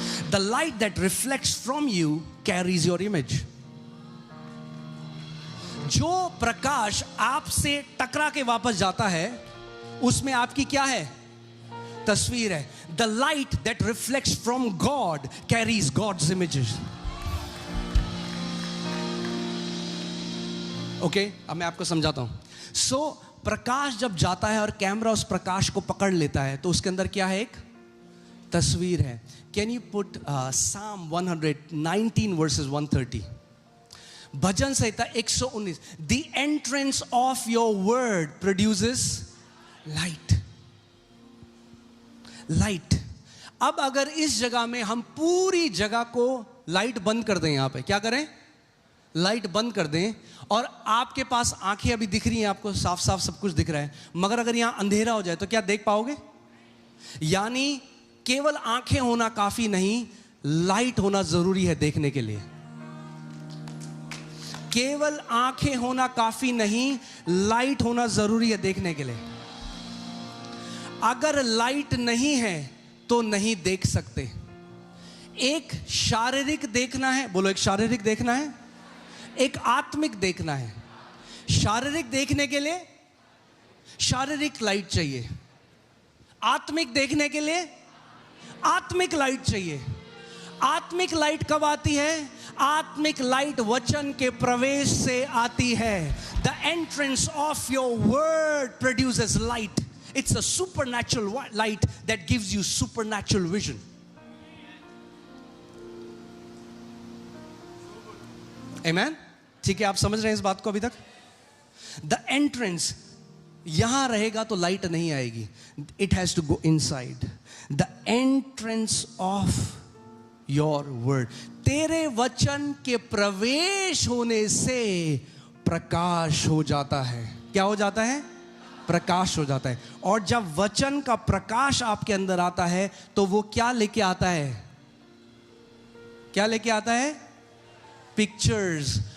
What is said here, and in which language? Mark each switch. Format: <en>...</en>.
<en>The light that reflects from you carries your image.</en> <hi>जो प्रकाश आपसे टकरा के वापस जाता है उसमें आपकी क्या है? तस्वीर है।</hi> <en>The light that reflects from God carries God's images.</en> <hi>Okay, अब मैं आपको समझाता हूं। सो प्रकाश जब जाता है और कैमरा उस प्रकाश को पकड़ लेता है तो उसके अंदर क्या है? एक तस्वीर है।</hi> <en>Can you put Psalm 119 verses 130?</en> <hi>Bhajan Samhita 119।</hi> <en>The entrance of your word produces light.</en> <hi>Light. अब अगर इस जगह में हम पूरी जगह को लाइट बंद कर दें, यहां पे क्या करें? लाइट बंद कर दें, और आपके पास आंखें अभी दिख रही हैं, आपको साफ साफ सब कुछ दिख रहा है, मगर अगर यहां अंधेरा हो जाए तो क्या देख पाओगे? यानी केवल आंखें होना काफी नहीं, लाइट होना जरूरी है देखने के लिए। केवल आंखें होना काफी नहीं, लाइट होना जरूरी है देखने के लिए। अगर लाइट नहीं है तो नहीं देख सकते। एक शारीरिक देखना है, बोलो, एक शारीरिक देखना है, एक आत्मिक देखना है। शारीरिक देखने के लिए शारीरिक लाइट चाहिए, आत्मिक देखने के लिए आत्मिक लाइट चाहिए। आत्मिक लाइट कब आती है? आत्मिक लाइट वचन के प्रवेश से आती है।</hi> <en>The entrance of your word produces light. It's a supernatural light that gives you supernatural vision. Amen?</en> <hi>ठीक है, आप समझ रहे हैं इस बात को अभी तक?</hi> <en>The entrance</en> <hi>यहां रहेगा तो लाइट नहीं आएगी.</hi> <en>It has to go inside. The entrance of your word.</en> <hi>तेरे वचन के प्रवेश होने से प्रकाश हो जाता है. क्या हो जाता है? प्रकाश हो जाता है. और जब वचन का प्रकाश आपके अंदर आता है तो वो क्या लेके आता है? क्या लेके आता है? पिक्चर्स.</hi>